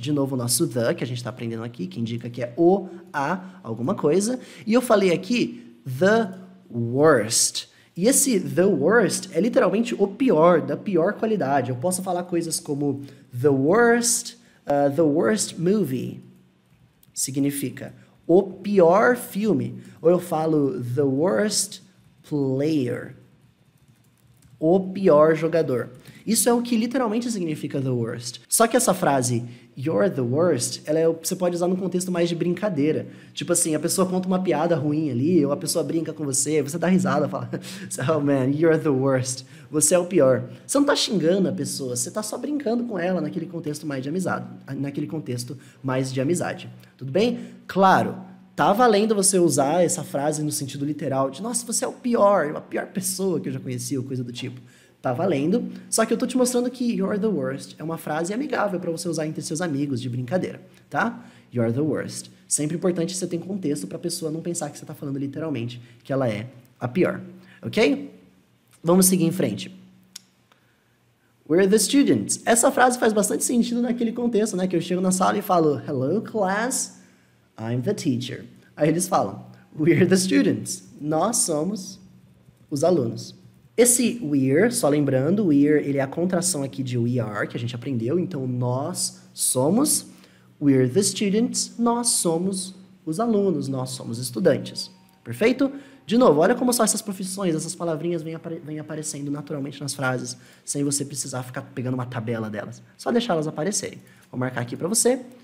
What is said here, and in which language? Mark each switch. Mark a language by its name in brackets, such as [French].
[Portuguese] De novo o nosso the, que a gente está aprendendo aqui, que indica que é o, a, alguma coisa. E eu falei aqui [English] the worst. [Portuguese] E esse [English] the worst [Portuguese] é literalmente o pior, da pior qualidade. Eu posso falar coisas como [English] the worst movie. [Portuguese] Significa o pior filme. Ou eu falo [English] the worst player. [Portuguese] O pior jogador. Isso é o que literalmente significa [English] the worst. [Portuguese] Só que essa frase, [English] you're the worst, [Portuguese] você pode usar num contexto mais de brincadeira. Tipo assim, a pessoa conta uma piada ruim ali, ou a pessoa brinca com você dá risada, fala, [English] oh man, you're the worst. [Portuguese] Você é o pior. Você não tá xingando a pessoa, você tá só brincando com ela naquele contexto mais de amizade. Tudo bem? Claro, tá valendo você usar essa frase no sentido literal de, nossa, você é o pior, a pior pessoa que eu já conheci, ou coisa do tipo. Tá valendo, só que eu tô te mostrando que [English] you're the worst [Portuguese] é uma frase amigável para você usar entre seus amigos de brincadeira, tá? [English] You're the worst. [Portuguese] Sempre importante você ter contexto para a pessoa não pensar que você tá falando literalmente que ela é a pior, ok? Vamos seguir em frente. [English] We're the students. [Portuguese] Essa frase faz bastante sentido naquele contexto, né? Que eu chego na sala e falo, [English] hello class, I'm the teacher. [Portuguese] Aí eles falam, [English] we're the students. [Portuguese] Nós somos os alunos. Esse [English] we're, [Portuguese] só lembrando, we're, ele é a contração aqui de [English] we are, [Portuguese] que a gente aprendeu. Então, nós somos, [English] we're the students, [Portuguese] nós somos os alunos, nós somos estudantes. Perfeito? De novo, olha como só essas profissões, essas palavrinhas vêm aparecendo naturalmente nas frases, sem você precisar ficar pegando uma tabela delas. Só deixar elas aparecerem. Vou marcar aqui para você.